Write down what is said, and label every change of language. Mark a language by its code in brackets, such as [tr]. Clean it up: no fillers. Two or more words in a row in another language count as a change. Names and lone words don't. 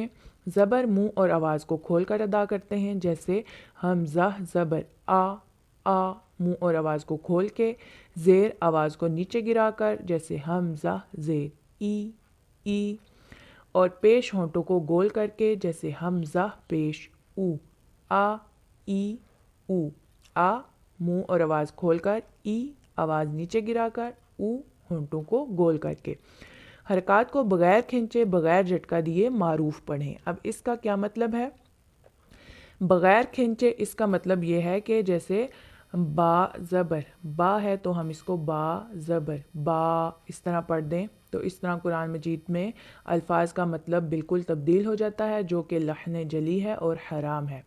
[ur] زبر منہ اور آواز کو کھول کر ادا کرتے ہیں، جیسے حمزہ زبر آ منہ اور آواز کو کھول کے، زیر آواز کو نیچے گرا کر، جیسے حمزہ زیر ای، اور پیش ہونٹوں کو گول کر کے، جیسے حمزہ پیش او ای او آ منہ اور آواز کھول کر، ای آواز نیچے گرا کر، او ہونٹوں کو گول کر کے۔ حرکات کو بغیر کھینچے بغیر جھٹکا دیے معروف پڑھیں۔ اب اس کا کیا مطلب ہے؟ بغیر کھینچے اس کا مطلب یہ ہے کہ جیسے با زبر با ہے تو ہم اس کو با زبر با اس طرح پڑھ دیں، تو اس طرح قرآن مجید میں الفاظ کا مطلب بالکل تبدیل ہو جاتا ہے، جو کہ لحن جلی ہے اور حرام ہے۔